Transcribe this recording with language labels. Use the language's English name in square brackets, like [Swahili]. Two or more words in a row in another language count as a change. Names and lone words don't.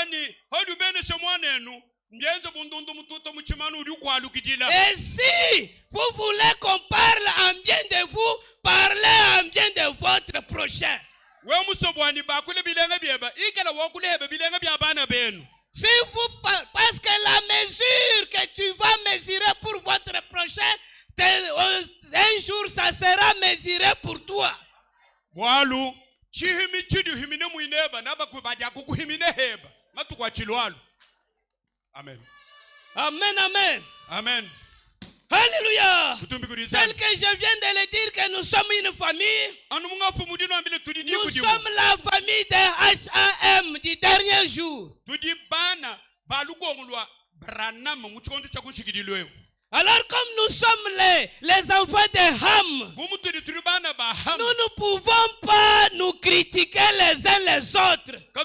[French] Et si vous voulez qu'on parle en bien de vous, parlez en bien de votre prochain. Si vous, parce que la mesure que tu vas mesurer pour votre prochain, un jour ça sera mesuré pour toi. [Luba-Lulua] Walu chihimi chidu himine muineba naba kubadia kukuhimine heba matukwa chilwalu. [French] Amen. Amen, amen. Amen. Alléluia. Tel que je viens de le dire que nous sommes une famille. Nous sommes la famille de HAM du dernier jour. Alors comme nous sommes les enfants de Ham, nous ne pouvons pas nous critiquer les uns les autres.